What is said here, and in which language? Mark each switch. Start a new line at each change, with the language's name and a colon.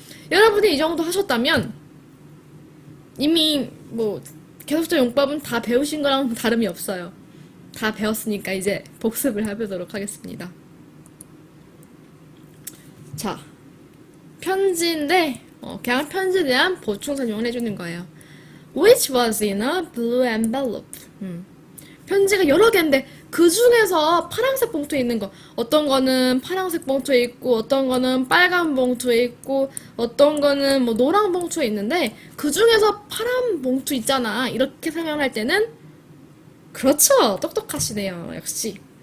Korean: 여러분이 이 정도 하셨다면 이미 뭐 계속적 용법은 다 배우신 거랑 다름이 없어요. 다 배웠으니까 이제 복습을 해보도록 하겠습니다. 자, 편지인데 그냥 편지에 대한 보충 설명을 해주는 거예요.
English: Which was in a blue envelope.
Korean: 편지가 여러 개인데 그 중에서 파란색 봉투에 있는 거 어떤 거는 파란색 봉투에 있고 어떤 거는 빨간 봉투에 있고 어떤 거는 뭐 노란 봉투에 있는데 그 중에서 파란 봉투 있잖아. 이렇게 설명할 때는 그렇죠. 똑똑하시네요. 역시.